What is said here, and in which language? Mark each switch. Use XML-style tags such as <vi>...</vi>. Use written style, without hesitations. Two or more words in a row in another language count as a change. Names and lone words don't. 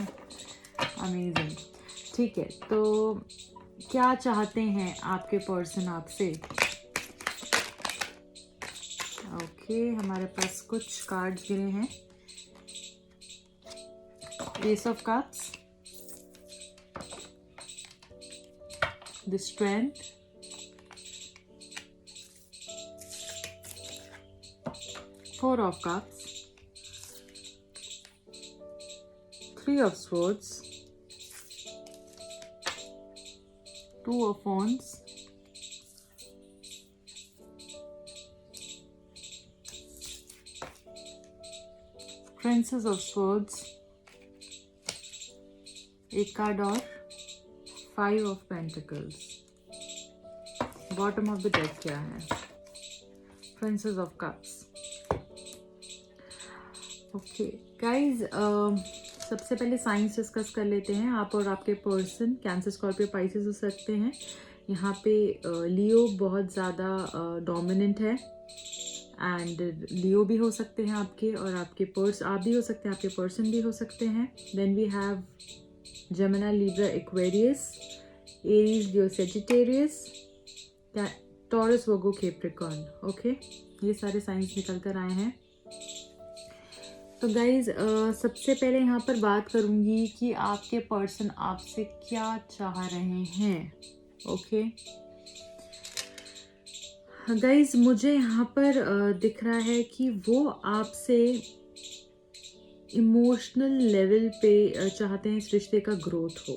<hi>अमेजिंग। ठीक है, तो क्या चाहते हैं आपके पर्सन आपसे। ओके, हमारे पास कुछ कार्ड्स गिरे हैं।</hi> <en>Ace of Cups, the strength, four of cups, three of swords, two of wands, princess of swords,</en> <hi>एक कार्ड और</hi> <en>five of pentacles. bottom of the deck</en> <hi>क्या है,</hi> <en>princess of cups. okay guys,</en> <hi>सबसे पहले</hi> <en>signs discuss</en> <hi>कर लेते हैं। आप और आपके पर्सन कैंसर, स्कॉर्पियो, पाइसेस हो सकते हैं। यहाँ पे लियो बहुत ज़्यादा डोमिनेंट है एंड लियो भी हो सकते हैं आपके, और आपके आप भी हो सकते हैं, आपके पर्सन भी हो सकते हैं।</hi> <en>then we have Gemini, Libra, Aquarius, Aries, Leo, Sagittarius, Taurus, Virgo, Capricorn।</en> <hi>ओके, ये सारे साइंस निकल कर आए हैं। तो गाइज सबसे पहले यहाँ पर बात करूँगी कि आपके पर्सन आपसे क्या चाह रहे हैं।</hi> <en>okay guys,</en> <hi>मुझे यहाँ पर दिख रहा है कि वो आपसे</hi> <en>emotional level</en> <hi>पे चाहते हैं इस रिश्ते का ग्रोथ हो।</hi>